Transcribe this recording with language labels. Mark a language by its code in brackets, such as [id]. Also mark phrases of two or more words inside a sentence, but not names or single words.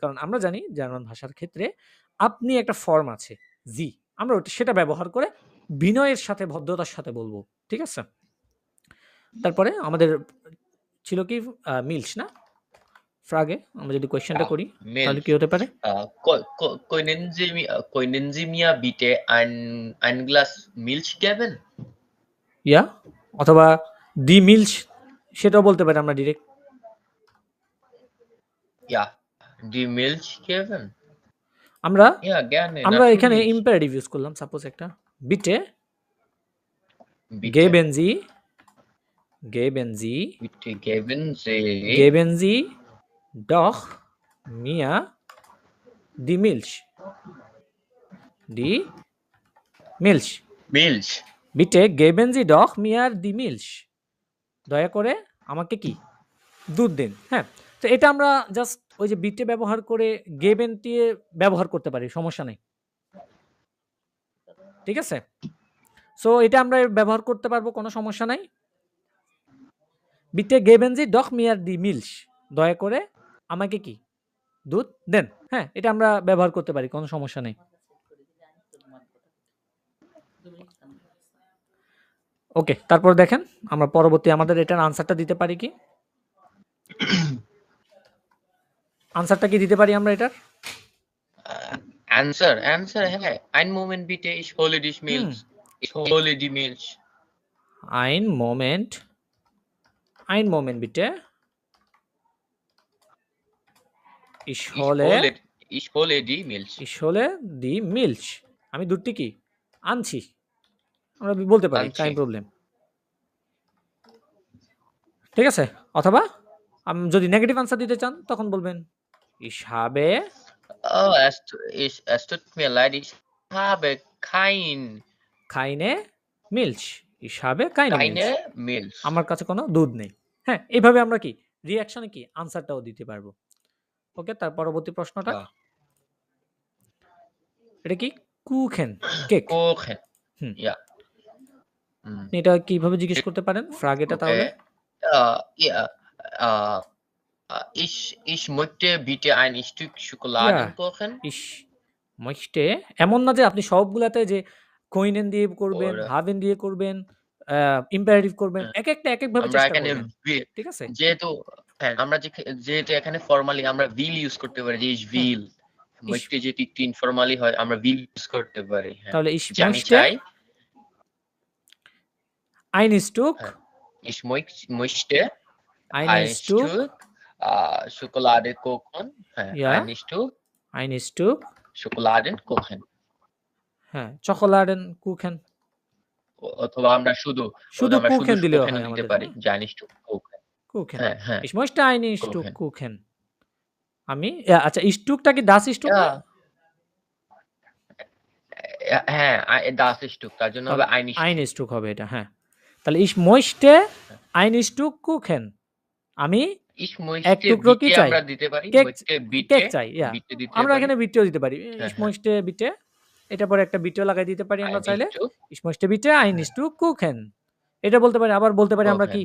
[bn] কারণ আমরা জানি জার্মান ভাষার ক্ষেত্রে আপনি একটা ফর্ম আছে, জি। আমরা সেটা ব্যবহার করে বিনয়ের সাথে ভদ্রতার সাথে বলবো। ঠিক আছে? তারপরে আমাদের ছিল কি মিল্স না? ফ্রাগে আমরা যদি কোয়েশ্চেনটা Ja, করি তাহলে Milch. কি হতে পারে? [de] Können Sie mir bitte ein Glas Milch geben? [bn] ইয়া অথবা [de] die Milch [bn] সেটাও বলতে পারি আমরা ডিরেক্ট। [de] Ja, die Milch geben? [bn] আমরা [de] Ja, gerne, [bn] এখানে natürlich. [en] imperative use [bn] করলাম। সাপোজ একটা বিটে [de] Bitte, geben Sie bitte geben Sie geben Sie doch mir die Milch. Die Milch. Milch. Bitte geben Sie doch mir die Milch. [bn] দয়া করে আমাকে কি দুধ দিন। হ্যাঁ, তো এটা আমরা জাস্ট ওই যে বিটে ব্যবহার করে গেবেন দিয়ে ব্যবহার করতে পারি, সমস্যা নেই। ঠিক আছে? সো এটা আমরা ব্যবহার করতে পারবো, কোনো সমস্যা নাই। [de] Bitte geben Sie doch mir die Milch, [bn] দয়া করে আমাকে কি দুধ দেন। হ্যাঁ, এটা আমরা ব্যবহার করতে পারি, কোনো সমস্যা নেই। ওকে, তারপর দেখেন আমরা পরবর্তী আমাদের এটার আনসারটা দিতে পারি কি? আনসারটা কি দিতে পারি আমরা এটার? Answer, হ্যাঁ। [de] Ein Moment bitte, ich hole die Milch. Ich hole die Milch. Ein Moment bitte. Ich hole die Milch. Ich hole die Milch. [bn] আমি দুধটি কি আনছি, আমরা বলতে পারি, আনছি। [de] kein Problem. [bn] ঠিক আছে? অথবা যদি [en] negative answer [bn] দিতে চান তখন বলবেন [de] ich habe Oh, es tut mir leid, ich habe keine Milch. Ich habe keine Milch. Milch. [bn] আমার কাছে কোনো দুধ নেই। হ্যাঁ, এইভাবে আমরা কি রিঅ্যাকশনে কি আনসারটাও দিতে পারবো। ওকে, তার পরবর্তী প্রশ্নটা। Ja. এটা কি? কুখেন, কেক। Kuchen. হুম। Ja. হুম। এটা কিভাবে জিজ্ঞেস করতে পারেন ফ্রাগেটা তাহলে? [de] Ja, ich möchte bitte ein Stück Schokoladenkuchen. Ich möchte, [bn] এমন না যে আপনি সবগুলাতে যে কইনেন দিয়ে করবেন, Oder হাবেন দিয়ে করবেন, ইম্পারেটিভ করবেন। একেকটা একেকভাবে আমরা চেষ্টা এখানে করবেন। ঠিক আছে? যেহেতু এখানে ফর্মালি আমরা will ইউজ করতে পারি, যে [de] ich will. [bn] möchte যেহেতু একটু ইনফর্মালি হয়, আমরা will ইউজ করতে পারি। হ্যাঁ। তাহলে ich যে আমি möchte চাই [de] ein Stück Ich möchte Ein ein Stück, Stück Schokoladekuchen, হ্যাঁ, ja, ein Stück ein Stück, Schokoladenkuchen। [bn] হ্যাঁ, Schokoladenkuchen, অথবা আমরা শুধু শুধু আমরা শুধু কুখেন দিলেও কুখেনও হয় দিতে আমাদের, পারি, হ্যাঁ, যে [de] ein Stück Kuchen। [bn] কুখেন। হ্যাঁ, হ্যাঁ, [de] Ich möchte einen Stück Kuchen। Kuchen. [bn] আমি আচ্ছা, স্টুকটা কি [de] das Stück [bn] Ja, না? হ্যাঁ, [de] das Stück, [bn] তার জন্য হবে তাহলে [de] ein Stück। ein Stück [bn] হবে এটা, হ্যাঁ। তাহলে [de] ich möchte ein Stück Kuchen. [bn] আমি Ich এক möchte টুকরো কি bitte চাই? আমরা দিতে পারি, কেক, [de] möchte bitte [bn] কেক চাই, ইয়া। bitte দিতে আমরা পারি। এখানে বিটেও দিতে পারি। হ্যাঁ, ich হ্যাঁ, [de] möchte bitte, [bn] এটা পরে একটা বিটেও লাগাই দিতে পারি আমরা ein চাইলে। Stück [de] ich möchte bitte ein Stück Kuchen. [bn] এটা বলতে পারি, আবার বলতে পারি আমরা কি